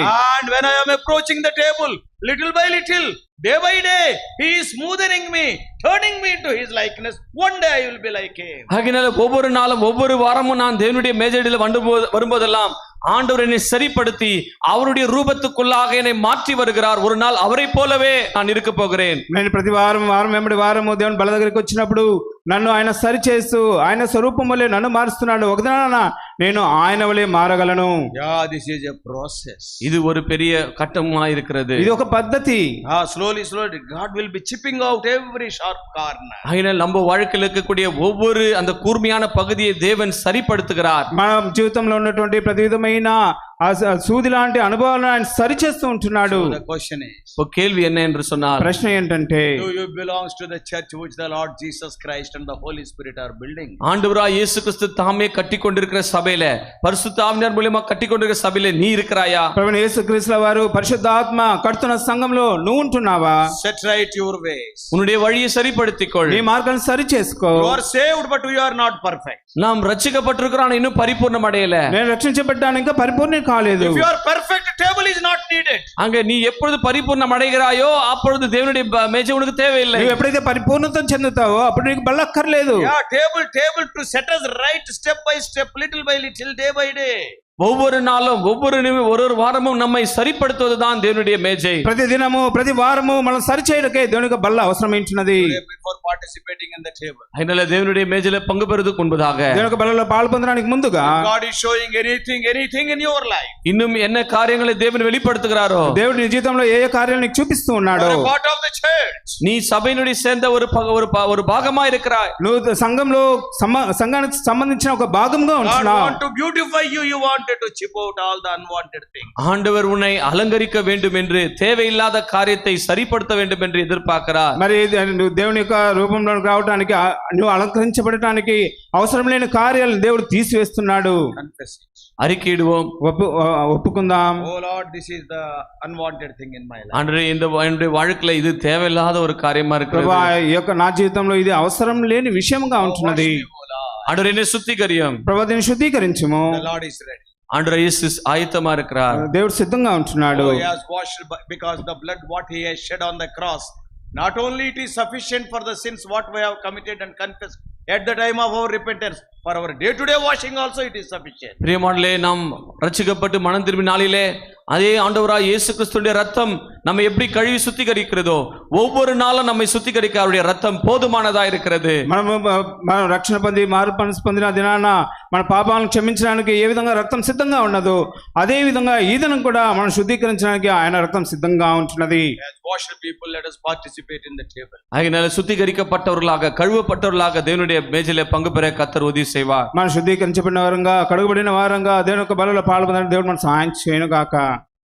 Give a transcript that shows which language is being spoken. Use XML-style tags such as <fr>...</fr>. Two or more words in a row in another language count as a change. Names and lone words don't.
<en>And when I am approaching the table, little by little, day by day, he is smoothing me, turning me into his likeness. One day I will be like him.</en> <ta>ஆகையால ஒவ்வொரு நாளும் ஒவ்வொரு வாரமும் நான் தேவனுடைய மேஜையில் வரும்போதெல்லாம் ஆண்டவர் என்னை சரிப்படுத்தி அவருடைய ரூபத்துக்குள்ளாக என்னை மாற்றி வருகிறார். ஒரு நாள் அவரை போலவே நான் இருக்க போகிறேன்.</ta> <te>నేను ప్రతి వారం వెంబడి వారము దేవుని బల దగ్గరికి వచ్చినప్పుడు నన్ను ఆయన సరి చేస్తూ ఆయన స్వరూపం వల్లే నన్ను మారుస్తున్నాడు. ఒకదిన నేను ఆయన వలె మారగలను.</te> <en>Yeah, this is a process.</en> <ta>இது ஒரு பெரிய கட்டமா இருக்கிறது.</ta> <te>ఇది ఒక పద్ధతి.</te> <en>Slowly God will be chipping out every sharp corner.</en> <ta>ஆகையால நம்ம வாழ்க்கையில் இருக்கக்கூடிய ஒவ்வொரு அந்த கூர்மையான பகுதியை தேவன் சரிப்படுத்துகிறார்.</ta> <te>మన జీవితంలో ఉన్నటువంటి ప్రతి విధమైన సూది లాంటి అనుభవాలను ఆయన సరిచేస్తూ ఉంటున్నాడు.</te> <en>So the question is,</en> <ta>கேள்வி என்ன என்று சொன்னால்,</ta> <te>ప్రశ్న ఏంటంటే,</te> <en>do you belongs to the church which the Lord Jesus Christ and the Holy Spirit are building?</en> <ta>ஆண்டவராகிய இயேசு கிறிஸ்து தாமே கட்டிக்கொண்டிருக்கிற சபையில, பரிசுத்த ஆவியானவர் மூலமா கட்டிக்கொண்டிருக்கிற சபையில நீ இருக்கிறாயா?</ta> <te>ప్రభువైన యేసుక్రీస్తుల వారు పరిశుద్ధాత్మ కడుతున్న సంఘంలో నువ్వు ఉంటున్నావా?</te> <en>Set right your ways.</en> <ta>உன்னுடைய வழியை சரிப்படுத்திக்கொள்.</ta> <te>నీ మార్గాన్ని సరి చేసుకో.</te> <en>You are saved but you are not perfect.</en> <ta>நாம் ரட்சிக்கப்பட்டிருக்கிறோம், இன்னும் பரிபூர்ணம் அடையல.</ta> <te>నేను రక్షించబడ్డాను, ఇంకా పరిపూర్ణ కాలేదు.</te> <en>If you are perfect, table is not needed.</en> <ta>அங்க நீ எப்பொழுது பரிபூர்ணம் அடைகிறாயோ அப்பொழுது தேவனுடைய மேஜை உனக்கு தேவையில்லை.</ta> <te>నువ్వు ఎప్పుడైతే పరిపూర్ణత చెందుతావో అప్పుడు నీకు బల్లక్కర్లేదు.</te> <en>Yeah, table to set us right step by step, little by little, day by day.</en> <ta>ஒவ்வொரு நாளும் ஒரு வாரமும் நம்மை சரிப்படுத்துவதுதான் தேவனுடைய மேஜை.</ta> <te>ప్రతి దినము ప్రతి వారము మనం సరి చేయడకే దేవునికి బల్ల అవసరమైంటున్నది.</te> <en>Before participating in the table,</en> <ta>அதனால தேவனுடைய மேஜையில பங்கு பெறுவதற்கு முன்பதாக,</ta> <te>దేవునికి బల్లలో పాలు పొందడానికి ముందుగా,</te> <en>God is showing anything in your life.</en> <ta>இன்னும் என்ன காரியங்களை தேவன் வெளிப்படுத்துகிறாரோ,</ta> <te>దేవుడు నీ జీవితంలో ఏ ఏ కార్యాలను నీకు చూపిస్తూ ఉన్నాడో,</te> <en>You are part of the church.</en> <ta>நீ சபையினுடைய சேர்ந்த ஒரு பாகமா இருக்கிறாய்.</ta> <te>నువ్వు సంఘానికి సంబంధించిన ఒక భాగంగా God ఉంటున్నావు.</te> <en>want to beautify you, you want wanted to chip out all the unwanted things.</en> <ta>ஆண்டவர் உன்னை அலங்கரிக்க வேண்டும் என்று தேவையில்லாத காரியத்தை சரிப்படுத்த வேண்டும் என்று எதிர்பார்க்கிறார்.</ta> <te>మరి నువ్వు దేవుని యొక్క రూపంలోకి రావడానికి నువ్వు అలంకరించబడటానికి అవసరం లేని కార్యాలను దేవుడు తీసివేస్తున్నాడు.</te> <en>Confess it.</en> <ta>அறிக்கையிடுவோம்,</ta> <te>ఒప్పుకుందాం.</te> <en>Oh Lord, this is the unwanted thing in my life.</en> <ta>ஆண்டவரே என்னுடைய வாழ்க்கையில இது தேவையில்லாத ஒரு காரியமா இருக்கிறது.</ta> <te>ప్రభువా ఈ యొక్క నా జీవితంలో ఇది అవసరం లేని విషయంగా ఉంటున్నది.</te> <ta>ஆண்டவரே என்னை சுத்திகரியும்.</ta> <te>ప్రభువా దీన్ని శుద్ధీకరించుము.</te> <en>The Lord is ready.</en> <ta>ஆண்டவர் இயேசு ஆயத்தமா இருக்கிறார்.</ta> <te>దేవుడు సిద్ధంగా ఉంటున్నాడు.</te> <en>Oh, he has washed because the blood what he has shed on the cross. Not only it is sufficient for the sins what we have committed and confessed at the time of our repentance, for our day to day washing also it is sufficient.</en> <ta>பிரியமானவர்களே, நாம் ரட்சிக்கப்பட்டு மனம் திரும்பி நாளிலே அதே ஆண்டவராய் இயேசு கிறிஸ்துவின் ரத்தம் நம்மை எப்படி கழுவி சுத்திகரிக்கிறதோ ஒவ்வொரு நாளும் நம்மை சுத்திகரிக்க அவருடைய ரத்தம் போதுமானதா இருக்கிறது.</ta> <te>మనం రక్షణ పొంది మారు మనసు పొందిన దినాన మన పాపాలను క్షమించడానికి ఏ విధంగా రక్తం సిద్ధంగా ఉన్నదో అదే విధంగా ఈ దినం కూడా మనం శుద్ధీకరించడానికి ఆయన రక్తం సిద్ధంగా ఉంటున్నది.</te> <en>Washed people, let us participate in the table.</en> <ta>ஆகையால சுத்திகரிக்கப்பட்டவர்களாக கழுவப்பட்டவர்களாக தேவனுடைய மேஜையிலே பங்கு பெற கர்த்தர் உதவி செய்வார்.</ta> <te>మనం శుద్ధీకరించబడిన వారంగా కడుగబడిన వారంగా దేవుని యొక్క బలలో పాల్గొనడానికి దేవుడు మనకు సహాయం చేయను గాక.</te>